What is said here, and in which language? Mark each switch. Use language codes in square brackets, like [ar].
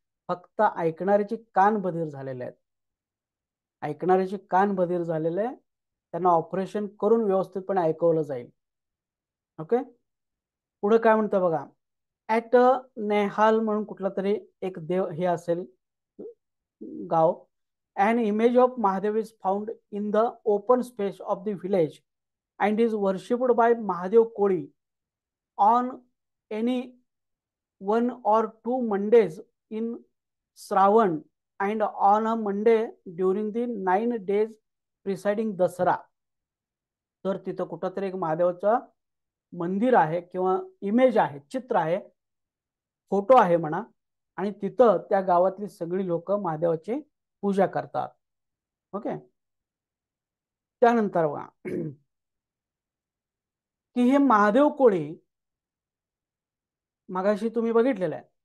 [mr] फक्त ऐकणाऱ्याचे कान बधीर झालेले आहेत, ऐकणाऱ्याचे कान बधीर झालेले, त्यांना ऑपरेशन करून व्यवस्थितपणे ऐकवलं जाईल. ओके, पुढे काय म्हणतं बघा. ऍट नेहाल म्हणून कुठला तरी एक देव हे असेल गाव. [en] An image of Mahadev is found in the open space of the village and is worshipped by Mahadev Koli on any 1 or 2 Mondays in Shravan and on a Monday during the 9 days preceding Dasara. [mr] तर तिथं कुठंतरी एक महादेवाचं मंदिर आहे किंवा image आहे, चित्र आहे, फोटो आहे म्हणा, आणि तिथं त्या गावातली सगळी लोक महादेवाची पूजा करतात. ओके, त्यानंतर बघा की हे महादेव कोळी मगाशी तुम्ही बघितलेलं आहे